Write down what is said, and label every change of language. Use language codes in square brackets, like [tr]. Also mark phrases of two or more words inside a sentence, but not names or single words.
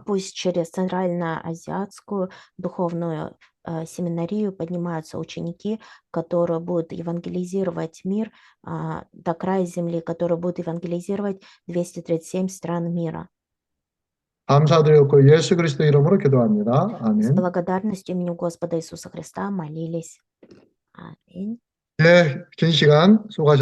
[ru] Пусть через Центральноазиатскую духовную семинарию поднимаются ученики, которые будут евангелизировать мир до края земли, которые будут евангелизировать 237 стран мира. [ko] 감사드렸고 예수 그리스도 이름으로 기도합니다. [ru] С [ko] 아멘. [ru] благодарностью имени Господа Иисуса Христа молились. Аминь. [ko] 네, 긴 시간 수고하셨습니다.